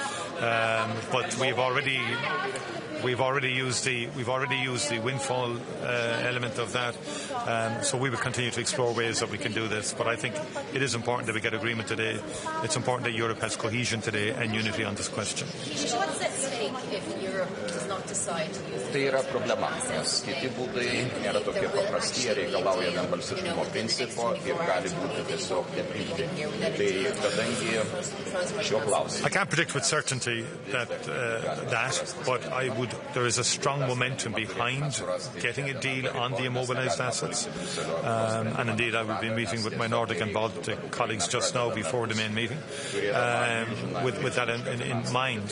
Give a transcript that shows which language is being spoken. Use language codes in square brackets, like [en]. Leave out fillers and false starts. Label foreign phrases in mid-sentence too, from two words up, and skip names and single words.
[en] But we've already used the windfall element of that, so we will continue to explore ways that we can do this. But I think it is important that we get agreement today. It's important that Europe has cohesion today and unity on this question. What's at stake if Europe does not decide to use it? [lt] Tai yra problema, nes kiti būdai nėra tokie paprasti, jie reikalauja vienbalsiškumo principo ir gali būti tiesiog nepriimtini. Tai kadangi šiuo klausimu. [en] I can't predict with certainty that, but there is a strong momentum behind getting a deal on the immobilised assets. And indeed, I will be meeting with my Nordic and Baltic colleagues just now before the main meeting, with that in mind.